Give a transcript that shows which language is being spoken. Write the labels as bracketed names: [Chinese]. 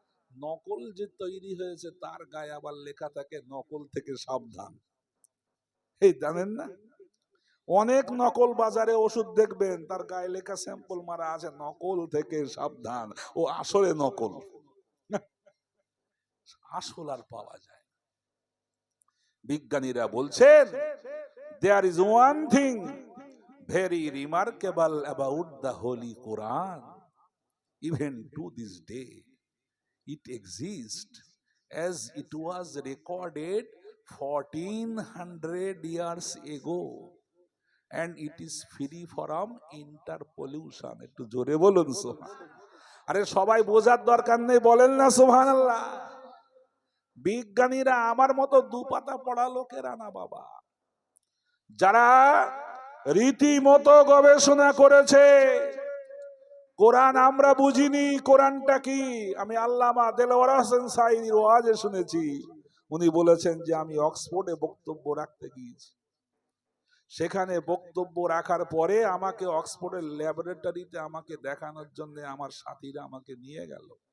[Bangla] নকল যে তৈরি হয়েছে তার গায়ে আবার লেখা থাকে নকল থেকে সাবধান। এই জানেন না, অনেক নকল বাজারে ওষুধ দেখবেন তার গায়ে লেখা স্যাম্পল মারা আছে নকল থেকে সাবধান, ও আসলে নকল, আসল আর পাওয়া যায়। বিজ্ঞানীরা বলছেন, [English] there is one thing very remarkable about the Holy Quran. Even to this day, it exists as it was recorded 1400 years ago. and it is free from interpollution. [Bangla] একটু জোরে বলুন সুবহান। আরে সবাই বোঝার দরকার নেই, বলেন না সুবহানাল্লাহ। বিজ্ঞানীরা আমার মতো দুপাতা পড়া লোকেরা না বাবা, যারা রীতিমতো গবেষণা করেছে। কোরআন আমরা বুঝিনি, কোরআনটা কি? আমি আল্লামা দেলওয়ার হোসেন সাঈদীর ওয়াজে শুনেছি, উনি বলেছেন যে আমি অক্সফোর্ডে বক্তব্য রাখতে গিয়েছি, সেখানে বক্তব্য রাখার পরে আমাকে অক্সফোর্ডের ল্যাবরেটরিতে আমাকে দেখানোর জন্য আমার সাথীরা আমাকে নিয়ে গেল।